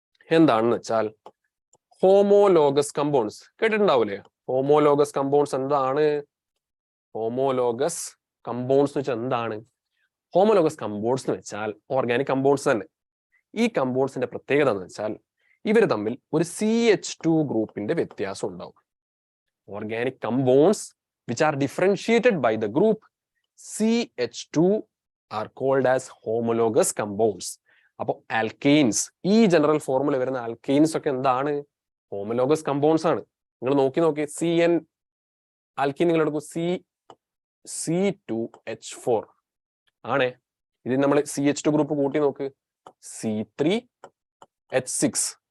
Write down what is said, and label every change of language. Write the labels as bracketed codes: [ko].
[ml] എന്താണെന്ന് വെച്ചാൽ homologous compounds കേട്ടിട്ടുണ്ടാവൂലേ? Homologous compounds എന്താണ്? ഹോമോലോഗസ് കമ്പൗണ്ട്സ് എന്ന് വെച്ചാൽ എന്താണ്? ഹോമോലോഗസ് കമ്പൗണ്ട്സ് എന്ന് വെച്ചാൽ ഓർഗാനിക് കമ്പൗണ്ട്സ് തന്നെ. ഈ കമ്പൗണ്ട്സിന്റെ പ്രത്യേകത എന്ന് വെച്ചാൽ ഇവർ തമ്മിൽ ഒരു CH2 ഗ്രൂപ്പിന്റെ വ്യത്യാസം ഉണ്ടാവും. [en] Organic compounds which are differentiated by the group CH2 are called as homologous compounds. [ml] അപ്പോൾ ആൽക്കെയിൻസ്, ഈ ജനറൽ ഫോർമുല വരുന്ന ആൽക്കെയിൻസ് ഒക്കെ എന്താണ്? ഹോമോലോഗസ് കമ്പൗണ്ട്സ് ആണ്. നിങ്ങൾ നോക്കി CN ആൽക്കീൻ നിങ്ങൾ എടുക്കും, C2H4 ആണേ. ഇത് നമ്മൾ CH2 ഗ്രൂപ്പ് കൂട്ടി നോക്ക്, C3H6.